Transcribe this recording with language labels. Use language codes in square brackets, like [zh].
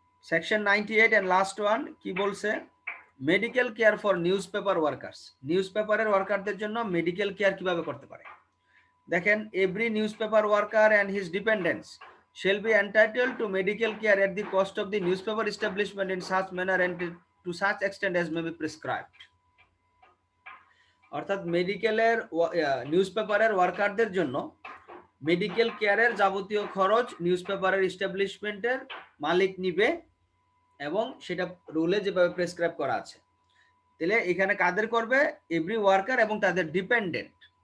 [bn] Section 98 and last one কি বলছে, medical care for news paper workers. News পেপারের ওয়ার্কারদের জন্য মেডিকেল কেয়ার কিভাবে করতে পারে। দেখেন [en] Every newspaper worker and his dependents shall be entitled to medical care at the cost of the newspaper establishment in such manner and to such extent as may be prescribed. [bn] অর্থাৎ মেডিকেলের নিউজপেপারের ওয়ার্কারদের জন্য medical কেয়ারের যাবতীয় খরচ নিউজপেপারের এস্টাবলিশমেন্টের মালিক নিবে এবং সেটা রুলে যেভাবে প্রেসক্রাইব করা আছে। তাহলে এখানে কাদের করবে, এভরি ওয়ার্কার এবং তাদের ডিপেন্ডেন্ট।